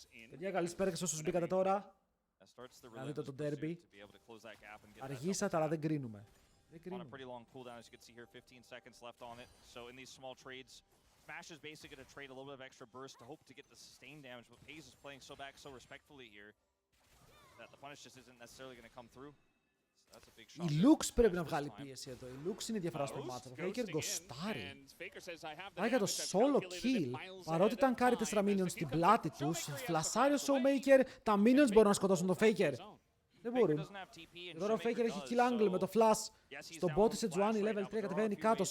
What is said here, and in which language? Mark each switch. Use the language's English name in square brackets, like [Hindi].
[Greek] Παιδιά, καλησπέρα και σε όσους μπήκατε τώρα. Να δείτε το derby. Αργήσατε, αλλά δεν κρίνουμε. Δεν [English] On a κρίνουμε. pretty long cooldown, as you can see here, 15 seconds left on it. So in these small trades, Smash is basically going to trade a little bit of extra burst to hope to get the sustained damage, but Paze is playing so back so respectfully here that the punish just isn't necessarily going to come through. So that's a big shot. [Greek] Η Lux πρέπει να βγάλει πίεση εδώ. Η Lux είναι η διαφορά στο μάτσο. Ο Faker γκοστάρει. Πάει για το solo kill. Παρότι ταγκάρει 4 minions στην πλάτη τους, φλασάρει ο Showmaker, τα minions μπορούν να σκοτώσουν τον Faker. Δεν μπορούν. Τώρα ο Faker έχει kill angle με το flash. Στον bot σε Τζουάνι level 3 κατεβαίνει κάτω.